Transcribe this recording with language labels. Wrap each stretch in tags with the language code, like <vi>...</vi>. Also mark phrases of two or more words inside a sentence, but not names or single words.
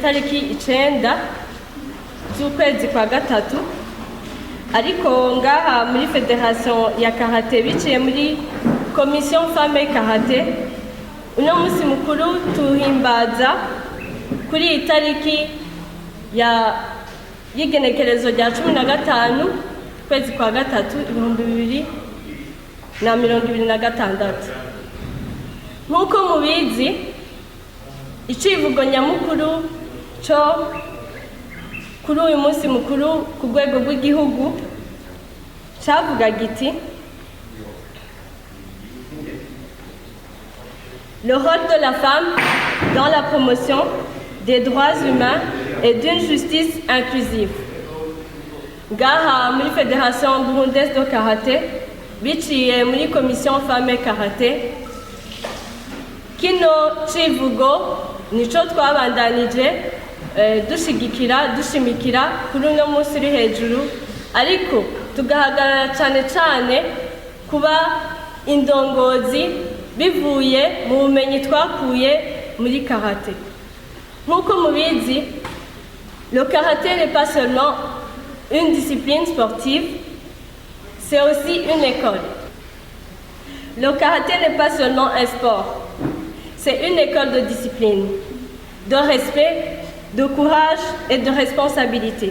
<rn>itariki 9 z'ukwezi kwa gatatu, ariko ngaha muri Fédération ya Karate biciye muri Commission Femme Karate uno munsi mukuru tuhimbaza kuri itariki y'igenekerezo rya 15 kwezi kwa gatatu 2026. nk'uko mubizi icivugo nyamukuru cyo kuri uyu munsi mukuru ku rwego rw'igihugu cyavuga giti</rn> <fr>le rôle de la femme dans la promotion des droits humains et d'une justice inclusive.</fr> <rn>Ngaha muri Fédération Burundaise de Karaté biciye muri Commission Femmes Karaté kino civugo nico twabandanije dushimikira kuri uno munsi uri hejuru ariko tugahagarara cyane cyane kuba indongozi bivuye mu bumenyi twakuye muri karaté. Nk'uko mubizi,</rn> <fr>le karaté n'est pas seulement une discipline sportive, c'est aussi une école. Le karaté n'est pas seulement un sport, c'est une école de discipline, de respect, de courage et de responsabilité.</fr>